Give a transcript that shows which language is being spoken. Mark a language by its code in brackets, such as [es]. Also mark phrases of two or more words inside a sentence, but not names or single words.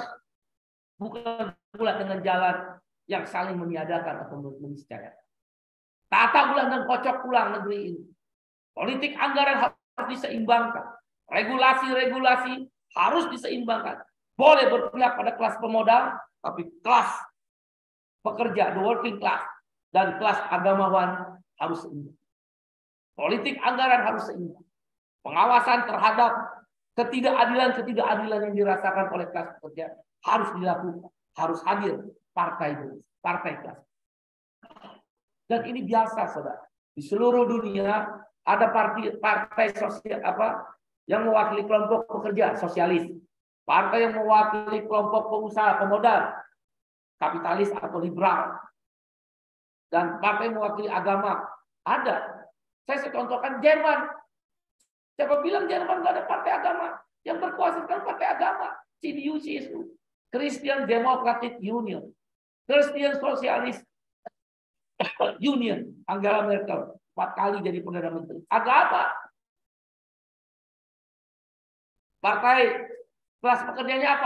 [id] Bukan pula dengan jalan yang saling meniadakan atau meniscayakan. Tata ulang dan kocok ulang negeri ini. Politik anggaran harus diseimbangkan. Regulasi-regulasi harus diseimbangkan. Boleh berpihak pada kelas pemodal, tapi kelas pekerja, [en] the working class, [id] dan kelas agamawan harus seimbang. Politik anggaran harus seimbang. Pengawasan terhadap ketidakadilan yang dirasakan oleh kelas pekerja harus dilakukan. Harus hadir partai kelas. Dan ini biasa, saudara. Di seluruh dunia ada partai sosial yang mewakili kelompok pekerja sosialis. Partai yang mewakili kelompok pengusaha pemodal, kapitalis atau liberal. Dan partai yang mewakili agama. Ada. Saya contohkan Jerman. Siapa bilang Jerman nggak ada partai agama? Yang berkuasa sekarang partai agama. CDU-CSU. Christian Democratic Union. Christian Socialist Union. Angela Merkel. 4 kali jadi Perdana Menteri. Ada apa? Partai kelas pekerjanya apa?